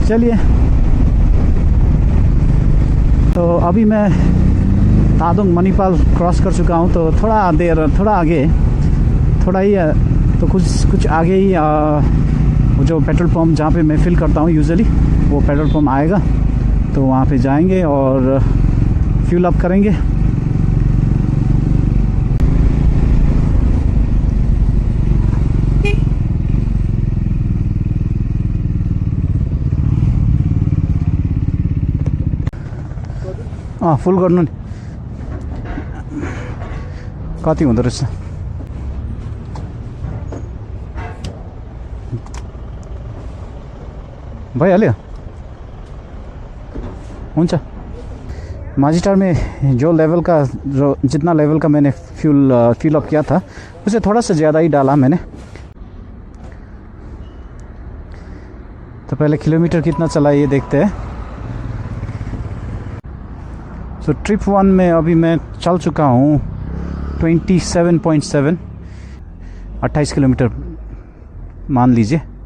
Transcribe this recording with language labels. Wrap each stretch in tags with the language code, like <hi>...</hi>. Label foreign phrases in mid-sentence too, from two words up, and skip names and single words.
<hi>चलिए, तो अभी मैं तादोंग मणिपाल क्रॉस कर चुका हूँ, तो थोड़ा आगे, थोड़ा ही तो कुछ आगे ही वो जो पेट्रोल पंप जहाँ पे मैं फिल करता हूँ यूजुअली, वो पेट्रोल पंप आएगा, तो वहाँ पे जाएंगे और</hi> <en>fuel up</en> <hi>करेंगे।</hi> <ne>फुल गर्नु नि कति हुँदो रहेछ। भइहाल्यो, हुन्छ।</ne> <hi>माझीटार में जो लेवल का, जो जितना लेवल का मैंने</hi> <en>fuel up</en> <hi>किया था उसे थोड़ा सा ज़्यादा ही डाला मैंने। तो पहले किलोमीटर कितना चला ये देखते हैं। तो ट्रिप 1 में अभी मैं चल चुका हूँ 27.7, 28 किलोमीटर मान लीजिए।</hi>